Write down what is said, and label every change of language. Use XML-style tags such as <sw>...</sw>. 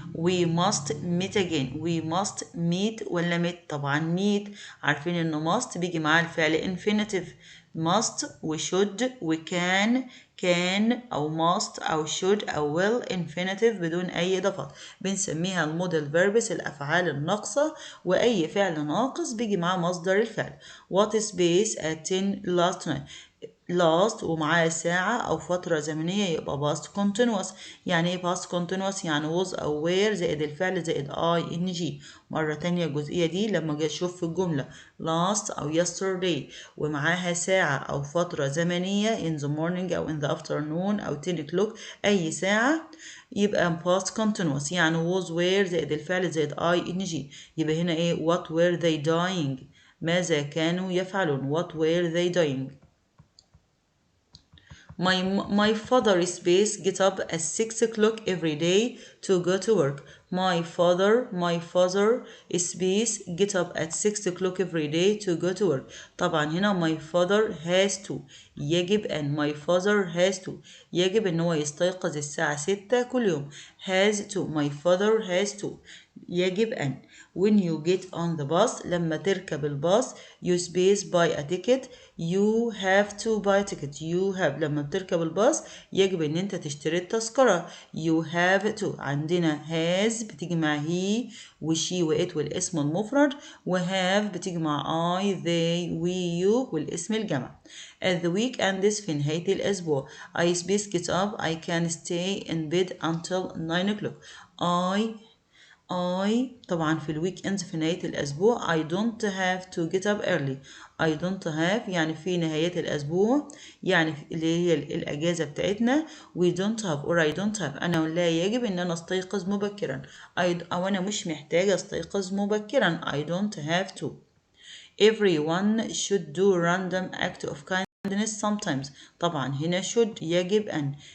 <en>We must meet again. We must meet ولا meet؟ طبعا meet.</en> <ar>عارفين إنه must بيجي معاه الفعل infinitive. must و should و can أو must أو should أو will infinitive بدون أي إضافات. بنسميها الموديل verbs الأفعال الناقصة، وأي فعل ناقص بيجي معاه مصدر الفعل.</ar> <en>What space at 10 last night.</en> <ar>last ومعاه ساعة أو فترة زمنية يبقى past continuous. يعني ايه past continuous؟ يعني was أو were زائد الفعل زائد ing. مرة تانية الجزئية دي لما جاي أشوف في الجملة last أو yesterday ومعاها ساعة أو فترة زمنية</ar> <en>in the morning</en> <ar>أو</ar> <en>in the afternoon</en> <ar>أو</ar> <en>10 o'clock</en> <ar>أي ساعة يبقى past continuous. يعني was were زائد الفعل زائد ing. يبقى هنا ايه؟</ar> <en>what were they doing؟</en> <ar>ماذا كانوا يفعلون؟</ar> <en>what were they doing؟ My father space get up at 6 o'clock every day to go to work. My father space get up at 6 o'clock every day to go to work.</en> <ar>طبعا هنا</ar> <en>my father has to</en> <ar>يجب أن.</ar> <en>my father has to</en> <ar>يجب أن هو يستيقظ الساعة 6 كل يوم.</ar> <en>has to my father has to</en> <ar>يجب أن.</ar> <en>when you get on the bus</en> <ar>لما تركب الباص</ar> <en>you space buy a ticket. you have to buy ticket. you have</en> <ar>لما بتركب الباص يجب ان انت تشتري التذكرة.</ar> <en>you have to.</en> <ar>عندنا has بتيجي مع he وشي وات والاسم المفرد، وهاف بتيجي مع I they we you والاسم الجمع.</ar> <en>at the weekends</en> <ar>في نهاية الأسبوع</ar> <en>I space get up. I can stay in bed until 9 o'clock. I</en> <ar>طبعا في الويك في نهاية الأسبوع</ar> <en>I don't have to get up early. I don't have</en> <ar>يعني في نهاية الأسبوع يعني اللي هي الأجازة بتاعتنا.</ar> <en>we don't have or I don't have</en> <ar>أنا لا يجب أن أنا أستيقظ مبكرا أو أنا مش محتاجة أستيقظ مبكرا.</ar> <en>I don't have to. Everyone should do random act of kindness sometimes.</en> <ar>طبعا هنا should يجب أن.</ar>